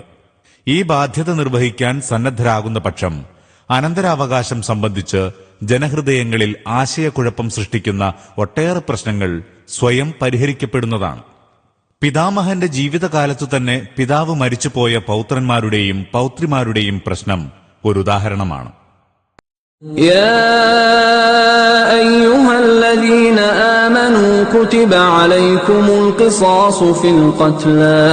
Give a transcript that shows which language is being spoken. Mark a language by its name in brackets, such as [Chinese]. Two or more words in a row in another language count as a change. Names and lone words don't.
[Malayalam] ഈ ബാധ്യത നിർവഹിക്കാൻ സന്നദ്ധരാകുന്ന പക്ഷം അനന്തരാവകാശം സംബന്ധിച്ച് ജനഹൃദയങ്ങളിൽ ആശയക്കുഴപ്പം സൃഷ്ടിക്കുന്ന ഒട്ടേറെ പ്രശ്നങ്ങൾ സ്വയം പരിഹരിക്കപ്പെടുന്നതാണ്. പിതാമഹന്റെ ജീവിതകാലത്തു തന്നെ പിതാവ് മരിച്ചുപോയ പൗത്രന്മാരുടെയും പൗത്രിമാരുടെയും പ്രശ്നം ഒരു ഉദാഹരണമാണ്. [Arabic] يا أيها الذين آمنوا كتب عليكم القصاص في القتلى